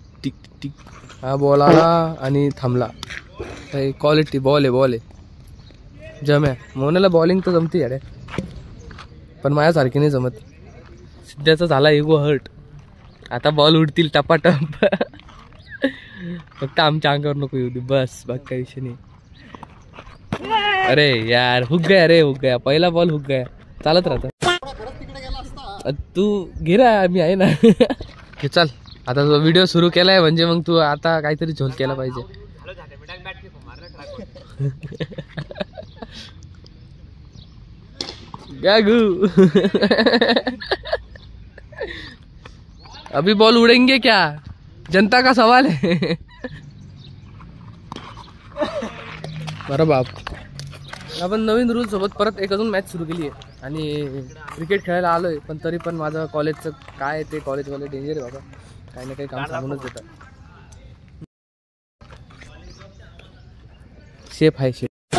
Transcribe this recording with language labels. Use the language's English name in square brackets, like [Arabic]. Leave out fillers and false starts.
[Marathi] Tick tick, हा ball आला आणि थांबला। क्वालिटी बॉल आहे जम्या। मोनाला बॉलिंग तर जमते यार, पण माझ्यासारखी नाही जमत। सध्याचा झाला इगो हर्ट, आता बॉल उडतील टपाटप। फक्त आमच्या अंगावर नको येऊ दे बस, बाकी काही विषय नाही। अरे यार [Hindi] हुक गया रे, हुक गया, [Marathi] पहिला बॉल हुक गया। चालत राहत, तू घे ना, मी आहे ना। हे चल, आता जो व्हिडिओ सुरू केलाय म्हणजे मग तू आता काहीतरी झोल केला पाहिजे। [Hindi] गागू अभी बॉल उड़ेंगे क्या, जनता का सवाल है। [Marathi] बरं बाप, आपण नवीन रूल सोबत परत एक अजून मॅच सुरू केली आहे आणि क्रिकेट खेळायला आलोय, पण तरी पण माझं कॉलेजचं काय ते कॉलेजवाले डेंजर आहे बाबा, काही ना काही काम सांगूनच देतात। शेफ आहे शेफ।